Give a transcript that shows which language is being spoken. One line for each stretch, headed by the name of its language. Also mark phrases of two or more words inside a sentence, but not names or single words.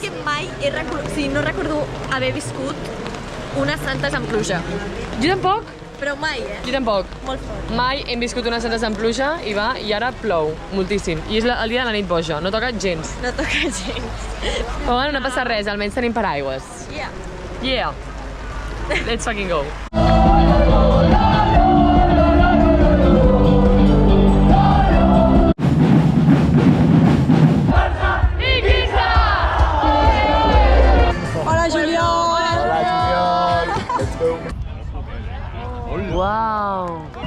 Catalan: És que mai no recordo haver viscut unes santes amb pluja. Jo tampoc. Però mai, Jo tampoc. Molt fort. Mai hem viscut unes santes amb pluja i ara plou moltíssim. I és el dia de la nit boja, no toca gens. No toca gens. Però bueno, no passa res, almenys tenim paraigües.
English: Yeah. Yeah. Let's fucking go.
Catalan: Hola, Juliol! Wow.